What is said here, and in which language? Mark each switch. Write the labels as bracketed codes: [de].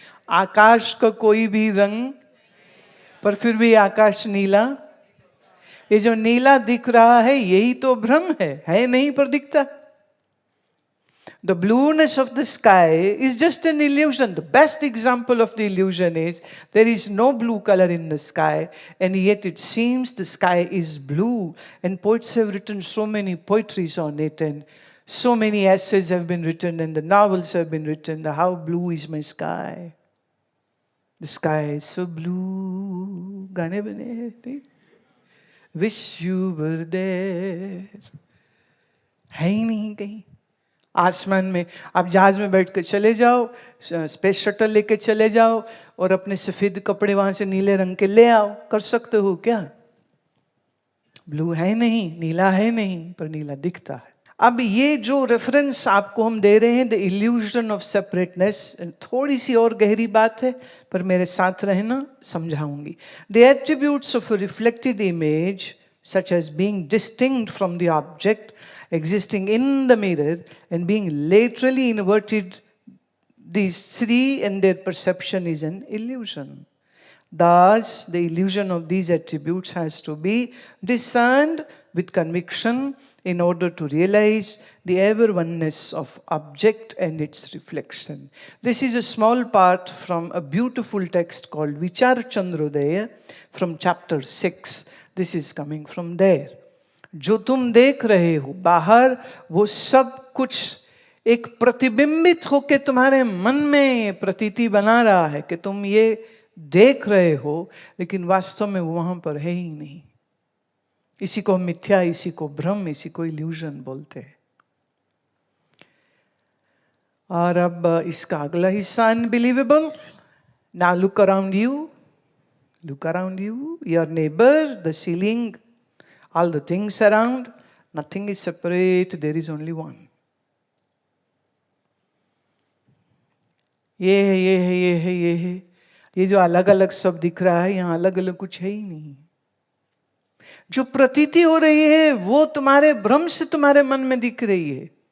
[hi] आकाश का कोई भी रंग, पर फिर भी आकाश नीला। ये जो नीला दिख रहा है यही तो भ्रम है नहीं पर दिखता। [en] The blueness of the sky is just an illusion. The best example of the illusion is there is no blue color in the sky, and yet it seems the sky is blue. And poets have written so many poetries on it, and so many essays have been written, and the novels have been written. How blue is my sky? The sky is so blue. [hi] गाने बने, [en] wish you were there. [hi] है ही नहीं कहीं आसमान में। आप जहाज में बैठ कर चले जाओ, स्पेस शटल लेके चले जाओ और अपने सफेद कपड़े वहां से नीले रंग के ले आओ, कर सकते हो क्या? ब्लू है नहीं, नीला है नहीं, पर नीला दिखता है। अब ये जो रेफरेंस आपको हम दे रहे हैं, [en] the illusion of separateness, [hi] थोड़ी सी और गहरी बात है, पर मेरे साथ रहना, समझाऊंगी। [en] The attributes of a reflected image such as being distinct from the object existing in the mirror and being laterally inverted, these three and their perception is an illusion. Thus, the illusion of these attributes has to be discerned with conviction in order to realize the ever oneness of object and its reflection. This is a small part from a beautiful text called Vichar Chandrodaya from chapter 6. This is coming from there. [hi] जो तुम देख रहे हो बाहर, वो सब कुछ एक प्रतिबिंबित होकर तुम्हारे मन में प्रतीति बना रहा है कि तुम ये देख रहे हो, लेकिन वास्तव में वो वहां पर है ही नहीं। इसी को मिथ्या, इसी को भ्रम, इसी को इल्यूजन बोलते हैं। और अब इसका अगला हिस्सा unbelievable. [en] Now look around you, look around you, your neighbor, the ceiling, all the things around, nothing is separate, there is only one. [hi] ये है, ये है, ये है, ये है, ये जो अलग अलग सब दिख रहा है, यहां अलग अलग कुछ है ही नहीं। जो प्रतीति हो रही है वो तुम्हारे भ्रम से तुम्हारे मन में दिख रही है।